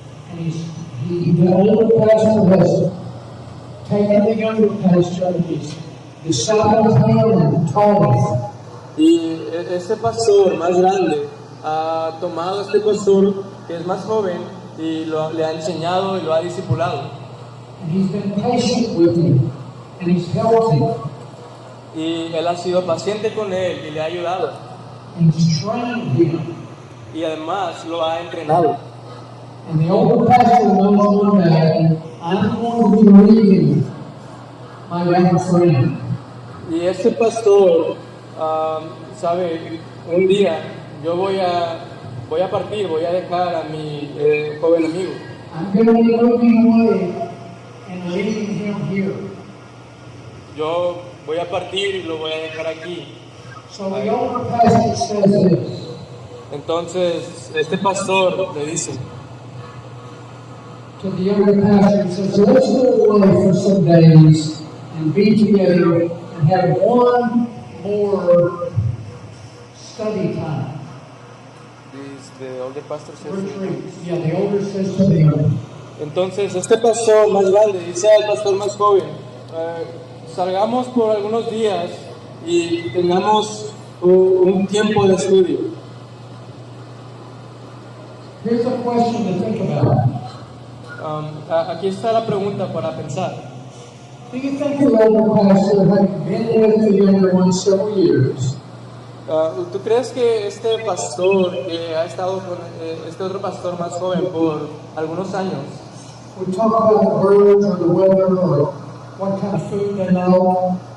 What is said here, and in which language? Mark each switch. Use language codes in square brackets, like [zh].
[en] And the older pastor has taken the younger pastor and he's discipled him and taught him. [es] Y este pastor más grande ha tomado a este pastor que es más joven y le ha enseñado y lo ha discipulado. [en] And he's been patient with him and he's helped him [es] Y él ha sido paciente con él y le ha ayudado. [en] and he's trained him. [es] Y además lo ha entrenado. [en] And the older pastor knows one day, I'm going to be leaving my young friend. [es] Y este pastor sabe, un día yo voy a partir, voy a dejar a mi joven amigo. [en] I'm going to be moving away and leaving him here. [es] Yo voy a partir y lo voy a dejar aquí. [en] So the older pastor says this. [es] Entonces este pastor le dice [en] To the younger pastor, he says, let's go away for some days and be together and have one more study time. The older pastor says to the Retreat. Yeah, the older says to the younger. [es] Entonces, este pastor más grande dice al pastor más joven, salgamos por algunos días y tengamos un tiempo de estudio. [en] Here's a question to think about. [es] Aquí está la pregunta para pensar. [en] Do you think the older pastor, having been with the younger one several years, [es] ¿Tú crees que este pastor que ha estado con este otro pastor más joven por algunos años [en] would talk about the birds or the weather or what kind of food they know?